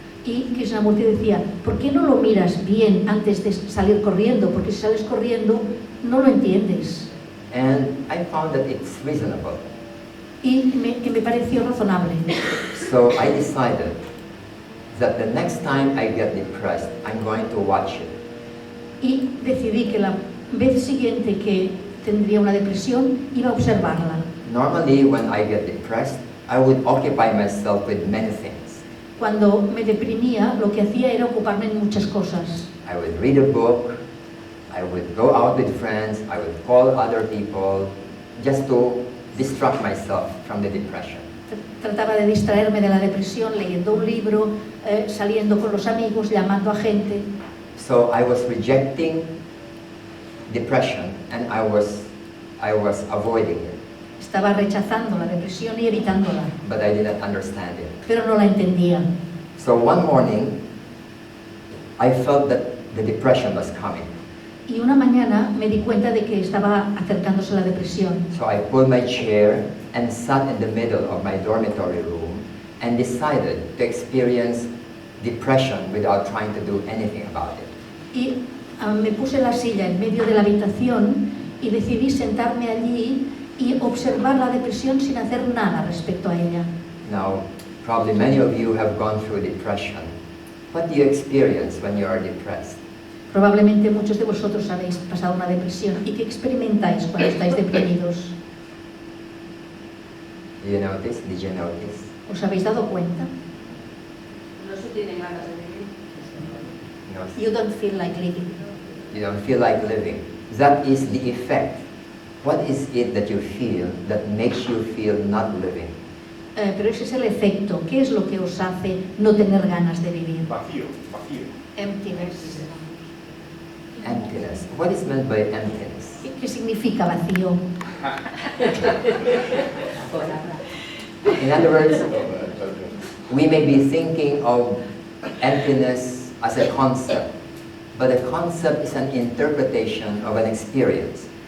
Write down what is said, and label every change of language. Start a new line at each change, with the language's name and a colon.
Spanish: Y Krishnamurti decía, ¿por qué no lo miras bien antes de salir corriendo? Porque si sales corriendo, no lo entiendes.
English: And I found that it's reasonable.
Spanish: Y que me pareció razonable.
English: So I decided that the next time I get depressed, I'm going to watch it.
Spanish: Y decidí que la vez siguiente que tendría una depresión, iba a observarla.
English: Normally, when I get depressed, I would occupy myself with many things.
Spanish: Cuando me deprimía, lo que hacía era ocuparme en muchas cosas.
English: I would read a book, I would go out with friends, I would call other people, just to distract myself from the depression.
Spanish: Trataba de distraerme de la depresión leyendo un libro, saliendo con los amigos, llamando a gente.
English: So I was rejecting depression and I was avoiding it.
Spanish: Estaba rechazando la depresión y evitándola,
English: But I didn't understand it.
Spanish: pero no la entendía.
English: So one morning, I felt that the depression was coming.
Spanish: Y una mañana me di cuenta de que estaba acercándose la depresión.
English: So I pulled my chair and sat in the middle of my dormitory room and decided to experience depression without trying to do anything about it.
Spanish: Y me puse la silla en medio de la habitación y decidí sentarme allí y observar la depresión sin hacer nada respecto a ella.
English: Now, probably many of you have gone through depression. What do you experience when you are depressed?
Spanish: Probablemente muchos de vosotros habéis pasado una depresión. ¿Y qué experimentáis cuando estáis deprimidos?
English: Did you notice? Did you notice?
Spanish: ¿Os habéis dado cuenta? No se tiene ganas de vivir. No,
English: You don't feel like living. you don't feel like living. That is the effect. What is it that you feel that makes you feel not living?
Spanish: Pero ese es el efecto. ¿Qué es lo que os hace no tener ganas de vivir? Vacío, vacío.
English: Emptiness. Emptiness. What is meant by emptiness?
Spanish: ¿Qué significa vacío?
English: In other words, we may be thinking of emptiness as a concept, but a concept is an interpretation of an experience.